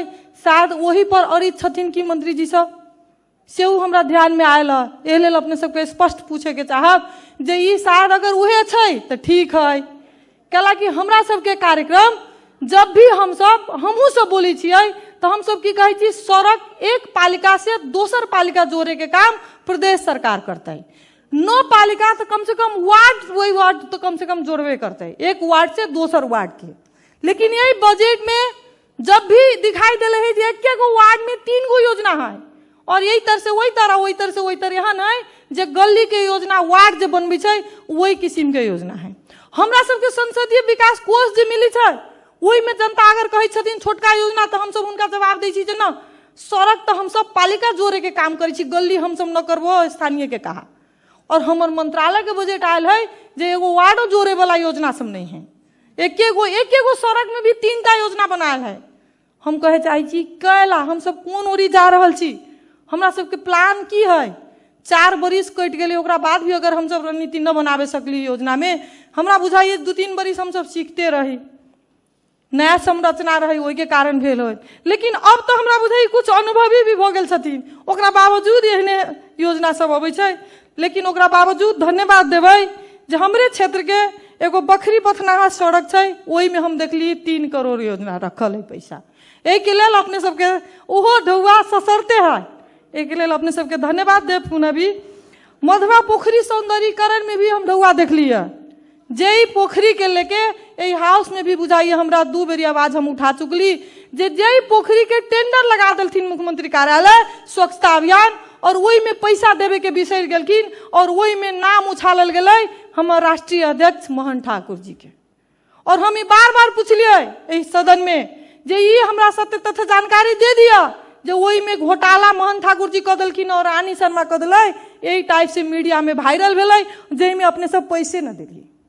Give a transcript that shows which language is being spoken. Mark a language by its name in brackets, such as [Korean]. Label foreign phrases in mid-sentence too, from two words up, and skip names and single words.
[Maithili] शायद वही पर अड़ित छथिन कि मंत्री जी सब से हमरा ध्यान में आयल। एहि लेल अपने सबके स्पष्ट पूछे के चाहब जे ई शायद अगर उहे छै तो ठीक है। कैलाकि हमरा सबके कार्यक्रम जब भी हम सब हमहू सब बोली छियै तो हम सब की कहे छी, सड़क एक पालिका से दोसर पालिका जोड़े के काम प्रदेश सरकार करते है। 9 पालिका तो कम से कम वार्ड, वही वार्ड तो कम से कम जोड़वे करते है, एक वार्ड से दोसर वार्ड के। लेकिन यही बजट में जब भी दिखाई दे रहे है एक गो वार्ड में 3 गो योजना है, और यही तरह से वही तरह वही तरह से वही तरह यहाँ नहीं जे गली के योजना वार्ड जो बनबे छै वही किस्म के योजना है। हमरा सबके संसदीय विकास कोष जो मिली छै वही में जनता अगर कहे छथिन छोटका योजना तो हम सब उनका जवाब दै छी जे ना, सड़क तो हम सब पालिका जोड़े के काम करै छी, गली हम सब न करबो स्थानीय के कहा। और हमर मंत्रालय के बजट आयल है जे एगो वार्डो जोड़े वाला योजना सब नहीं है, एक एगो सड़क में भी 3टा योजना बनायल है। हम कहे चाहे छी कैला हम सब कोन ओरी जा रहल छी, हमरा सबके प्लान की है। 4 बरिस कटि गेलै, ओकरा बाद भी अगर हम सब रणनीति न बनाबे सकली योजना में, हमरा बुझाइए 2-3 बरिस हम सब सीखते रही, नया संरचना रही, ओहि के कारण भेल हो। लेकिन अब तो हमरा बुझाइए कुछ अनुभवी भी भ गेल छथिन, ओकरा बावजूद एहने योजना सब अबै छै। लेकिन ओकरा बावजूद धन्यवाद देबै जे हमरे क्षेत्र के एगो बखरी पथनाहा सड़क छै, ओहि में हम देखली 3 करोड़ योजना रखल है पैसा। एहि के लेल अपने सबके ओहो ढौआ ससरते है, एहि के लेल अपने सबके धन्यवाद देव। पुनः भी मधवा पोखरी सौंदर्यीकरण में भी हम ढौआ देखली है, जे पोखरी के लेके एहि हाउस में भी बुझाइए हमरा 2 बेरी आवाज हम उठा चुकली जे पोखरी के टेंडर लगा देलथिन मुख्यमंत्री कार्यालय स्वच्छता अभियान, और वही में पैसा देवे के बिसर गेलखिन, और वही में नाम उछालल गेलै हमर राष्ट्रीय अध्यक्ष मोहन ठाकुर जी के। और हम बार बार पूछलिए एहि सदन में जे ई हमरा सत्य तथ्य जानकारी दे दिया जे वही में घोटाला मोहन ठाकुर जी कऽ देलखिन और रानी शर्मा कऽ देलै, यही टाइप से मीडिया में वायरल भेलै, जाहिमे अपने सब पैसे न देली।